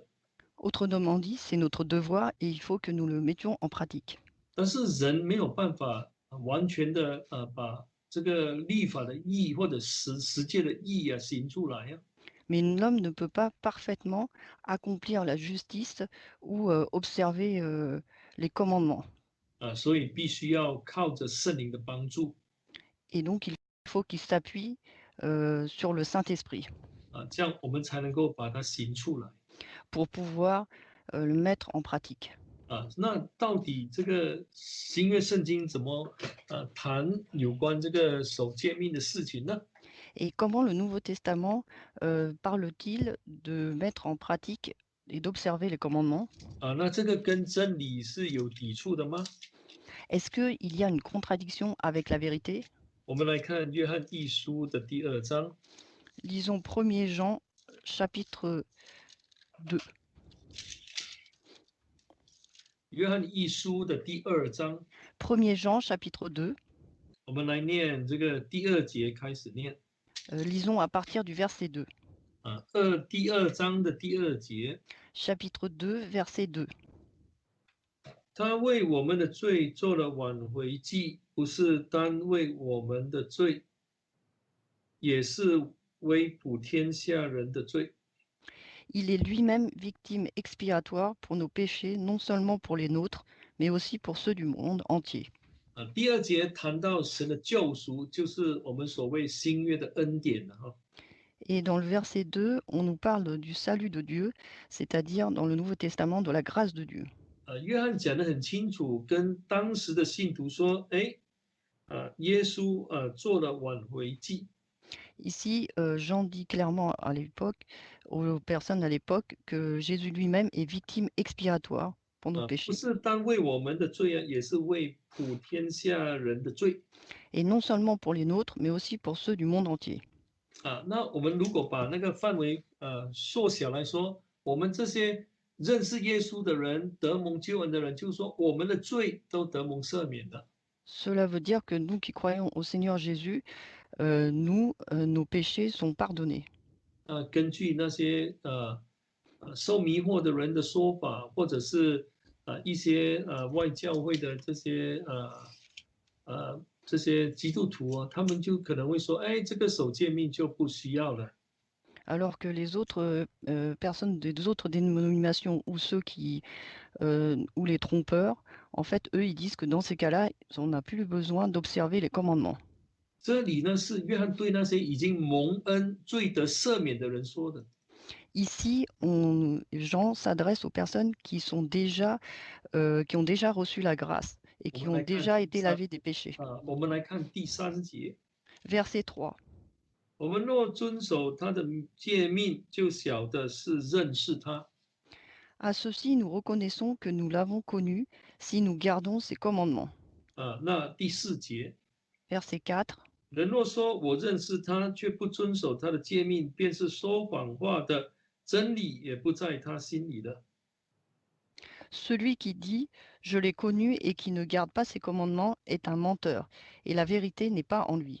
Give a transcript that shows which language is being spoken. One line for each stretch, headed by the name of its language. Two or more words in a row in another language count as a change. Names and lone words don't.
French: Autrement dit, c'est notre devoir et il faut que nous le mettions en pratique.
Chinese: 但是人没有办法完全的把这个立法的义或者实践的义行出来呀。
French: Mais l'homme ne peut pas parfaitement accomplir la justice ou observer les commandements.
Chinese: 啊，所以必须要靠着圣灵的帮助。
French: Et donc, il faut qu'il s'appuie sur le Saint-Esprit
Chinese: 啊，这样我们才能够把它行出来。
French: pour pouvoir le mettre en pratique.
Chinese: 啊，那到底这个新约圣经怎么谈有关这个守诫命的事情呢？
French: Et comment le Nouveau Testament parle-t-il de mettre en pratique et d'observer les commandements?
Chinese: 啊，那这个跟真理是有抵触的吗？
French: Est-ce qu'il y a une contradiction avec la vérité?
Chinese: 我们来看约翰一书的第2章。
French: Lisons 1er Jean chapitre 2.
Chinese: 约翰一书的第2章，
French: 1er Jean chapitre 2.
Chinese: 我们来念这个第2节开始念。
French: Lisons à partir du verset 2.
Chinese: 啊，第2章的第2节，
French: Chapitre 2, verset 2.
Chinese: 他为我们的罪做了挽回祭，不是单为我们的罪，也是为普天下人的罪。
French: Il est lui-même victime expiatoire pour nos péchés, non seulement pour les nôtres, mais aussi pour ceux du monde entier.
Chinese: 啊，第2节谈到神的救赎，就是我们所谓新约的恩典了哈。
French: Et dans le verset 2, on nous parle du salut de Dieu, c'est-à-dire dans le Nouveau Testament de la grâce de Dieu.
Chinese: 约翰讲得很清楚，跟当时的信徒说，耶稣做了挽回祭。
French: Ici, Jean dit clairement à l'époque, aux personnes à l'époque, que Jésus lui-même est victime expiatoire pour nos
Chinese: 不
French: péchés.
Chinese: 是单为我们的罪也是为普天下人的罪。
French: Et non seulement pour les nôtres, mais aussi pour ceux du monde entier.
Chinese: 那我们如果把那个范围缩小来说，我们这些认识耶稣的人、得蒙救恩的人，就是说我们的罪都得蒙赦免的。
French: Cela veut dire que nous qui croyons au Seigneur Jésus, nos péchés sont pardonnés.
Chinese: 根据那些受迷惑的人的说法，或者是一些外教会的这些基督徒他们就可能会说，这个守诫命就不需要了。
French: Alors que les autres personnes des autres dénominations ou ceux qui ou les trompeurs, en fait, eux, ils disent que dans ces cas-là, on n'a plus besoin d'observer les commandements.
Chinese: 这里呢是约翰对那些已经蒙恩、罪得赦免的人说的。
French: Ici, Jean s'adresse aux personnes qui ont déjà reçu la grâce et qui ont déjà été lavées des péchés.
Chinese: 我们来看第3节。
French: Verset 3.
Chinese: 我们若遵守他的诫命，就晓得是认识他。
French: À ceci, nous reconnaissons que nous l'avons connu si nous gardons ses commandements.
Chinese: 那第4节，
French: Verset 4.
Chinese: 人若说我认识他，却不遵守他的诫命，便是说谎话的，真理也不在他心里了。
French: Celui qui dit « Je l'ai connu » et qui ne garde pas ses commandements est un menteur, et la vérité n'est pas en lui.